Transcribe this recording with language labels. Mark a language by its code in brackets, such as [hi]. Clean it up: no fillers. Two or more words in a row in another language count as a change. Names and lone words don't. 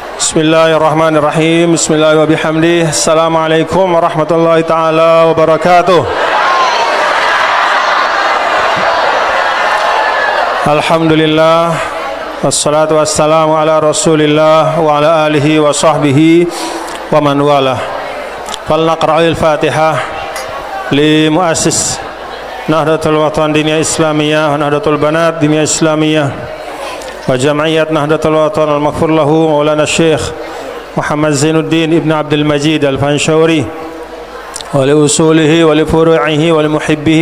[ar] بسم الله الرحمن الرحيم. بسم الله الرحمن الرحيم. السلام عليكم ورحمة الله تعالى وبركاته. الحمد لله، والصلاة والسلام على رسول الله وعلى آله وصحبه ومن والاه. فلنقرأ الفاتحة لمؤسس نهضة الوطن دينية إسلامية ونهضة البنات دينية إسلامية وجمعية نهضة الوطن المغفور له مولانا شيخ محمد زين الدين ابن عبد المجيد الفنصوري ولأصوله ولفروعه ولمحبيه.